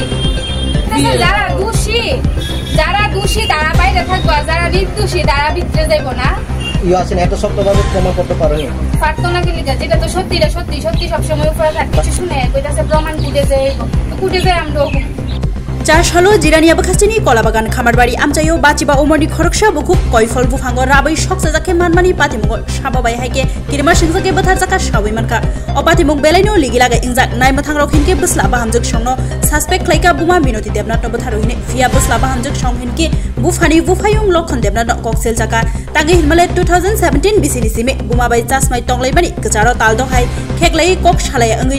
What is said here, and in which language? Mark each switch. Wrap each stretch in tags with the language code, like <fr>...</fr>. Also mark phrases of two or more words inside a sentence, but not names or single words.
<bn>যারা দোষী তারা বাইরে থাকবো, আর যারা নির্দোষী তারা ভিতরে যাইবো না। এত শক্তভাবে প্রমাণ করতে পারেনি, পারতো না কি লিখা? যেটা তো সত্যি এটা সত্যি, সত্যি সবসময় উপরে থাকে। কিছু শুনে কইতাছে প্রমাণ কুটে যায় আমরা</bn> <trp>চার সালো জিরানিয়া bakasini kolabagan khamarbari amchayo bachiba omorni khoroksa bukuk koifol bufango rabai soksa jake manmani patimungo sababai haike kirma singjake bathar jaka sabai manka opatimung belaino ligilaga ingjak naimathang rokhinke busla bahamjuk songno suspect klaika buma minoti debnat no bathar rohine via busla bahamjuk songhinke bufani bufayung lokhon debnat koksel jaka tangi hilmale 2017 bisini sime buma bai chasmai tonglai bani kacharo taldo hai kheklai kok shalai angui</trp>